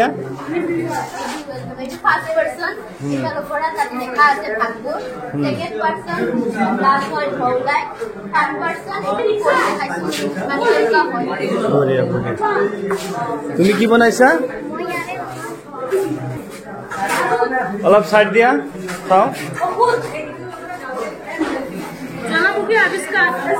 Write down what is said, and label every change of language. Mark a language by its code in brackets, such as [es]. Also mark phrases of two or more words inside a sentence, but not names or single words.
[en] first person [bn] এটার উপরে তাতে লেখা আছে ঠাকুর, [en] second person plus [bn] হয় ঢৌলাই, [en] third person [bn] এখানে করে দেখাইছো মানে লেখা হয়। [hi] बढ़िया बढ़िया। [as] তুমি কি বনাইছা? মই ইয়াৰে অলপ সাইড দিয়া চাও। জনমুখী আবিষ্কার